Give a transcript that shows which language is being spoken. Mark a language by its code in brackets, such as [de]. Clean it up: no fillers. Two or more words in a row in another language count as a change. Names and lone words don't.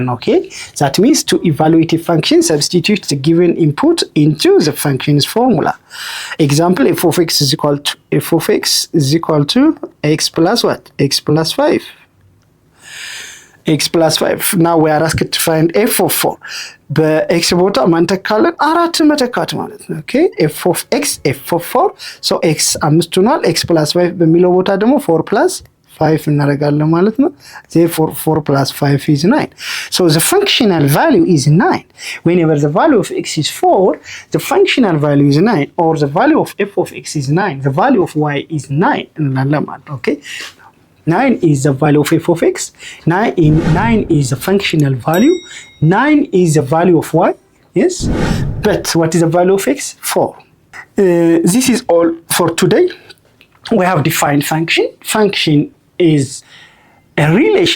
[en] Okay, that means to evaluate a function, substitute the given input into the function's formula. Example: f of x is equal to x plus what? X plus 5. X plus 5. Now we are asked to find f of 4. [am] በx ቦታ ማንተካለን አራት መተካት ማለት ነው። ኦኬ [en] f of x f of 4 so x 5 [am] ሆኗል። [en] x plus 5 [am] በሚለው ቦታ ደግሞ [en] 4 plus 5 [am] እናደርጋለን ማለት ነው። [en] therefore 4 plus 5 is 9. So the functional value is 9. Whenever the value of x is 4, the functional value is 9, or the value of f of x is 9, the value of y is 9 [am] እንላለን ማለት ነው። [en] ኦኬ 9 is the value of f of x. 9 is the functional value. 9 is the value of y. Yes. But what is the value of x? 4. This is all for today. We have defined function. Function is a relation.